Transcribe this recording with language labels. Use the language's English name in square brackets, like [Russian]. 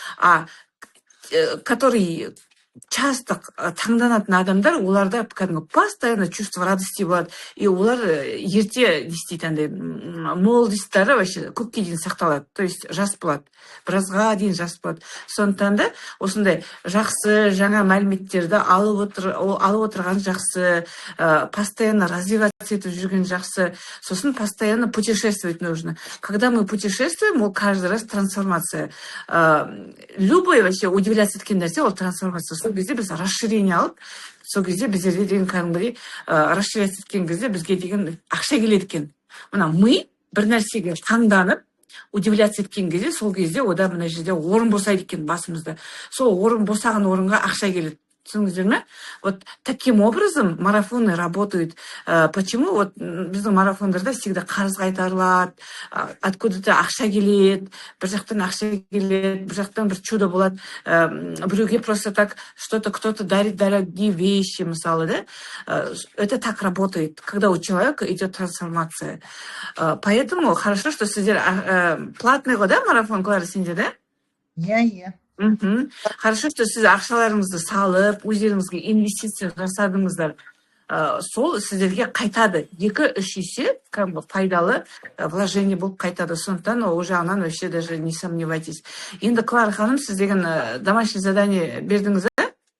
[Kazakh] А который часто таңданатын адамдар, оларда кәдімгі [Russian] постоянно чувство радости [Kazakh] болады, и олар ерте істейді, андай молодостары вообще көпке дейін сақталады, то есть жас болады, біразға дейін жас болады. Сондықтан да осындай жақсы жаңа мәліметтерді алып отырған жақсы, [Russian] постоянно развиваться [Kazakh] етіп жүрген жақсы, сосын [Russian] постоянно путешествовать нужно. Когда мы путешествуем, ол каждый раз трансформация. Любой вообще удивляться [Kazakh] еткен нәрсе, ол [Russian] трансформация. [Kazakh] Сол кезде біз расширение алып, сол кезде біздерде деген кәдімгідей расширяться еткен кезде бізге деген ақша келеді екен. Мына мы бір нәрсеге таңданып, удивляться еткен кезде, сол кезде ода мына жерде орын босайды екен басымызда. Сол орын босаған орынға ақша келеді. Түсініңіздер ме? [Russian] Вот таким образом марафоны работают. Почему? [Kazakh] Вот біздің марафондарда всегда қарыз қайтарылады, откуда-то ақша келеді, бір жақтан ақша келеді, бір жақтан бір чудо болады, біреуге [Russian] просто так что-то кто-то дарит дорогие вещи, [Kazakh] мысалы, да? [Russian] Это так работает, когда у человека идет трансформация. Поэтому хорошо, что [Kazakh] сіздер платный ғой, [Russian] да, марафон, Клара, сенде, да? [Kazakh] Иә. [Russian] Хорошо, что [Kazakh] сіз ақшаларыңызды салып, өздеріңізге инвестиция жасадыңыздар. Сол сіздерге қайтады. 2-3 есе пайдалы вложение болып қайтады. Сондықтан ол жағынан [Russian] вообще даже не сомневайтесь. [Kazakh] Енді Клара ханым, сіз деген [Russian] домашний задание [Kazakh] бердіңіз, да?